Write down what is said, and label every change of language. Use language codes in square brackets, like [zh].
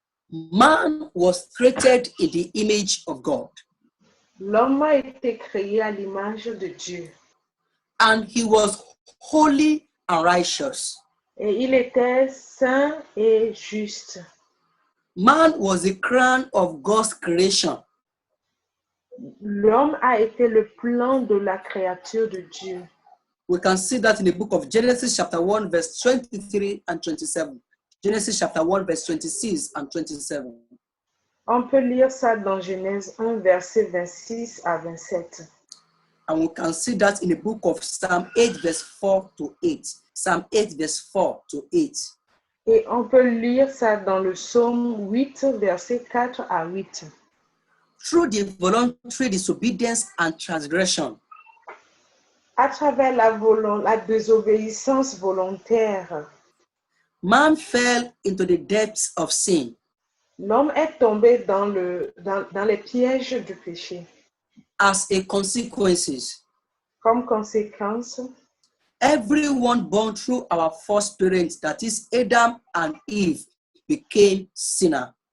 [en] Man was created in the image of God, [fr] L'homme a été créé à l'image de Dieu [en] and he was holy and righteous. [fr] et il était saint et juste. [en] Man was the crown of God's creation. [fr] L'homme a été le plan de la créature de Dieu. [en] We can see that in the book of Genesis chapter 1, verse 23 and 27. Genesis chapter 1, verse 26 and 27. [fr] On peut lire ça dans Genèse 1, verset 26 à 27. [en] And we can see that in the book of Psalm 8, verse 4 to 8. Psalm 8, verse 4 to 8. [fr] Et on peut lire ça dans le psaume 8, verset 4 à 8. [en] Through the voluntary disobedience and transgression, [fr] À travers la désobéissance volontaire, [en] man fell into the depths of sin. [fr] l'homme est tombé dans les pièges du péché. [en] As a consequence, [fr] Comme conséquence, [en] everyone born through our first parents, that is Adam and Eve, became sinner.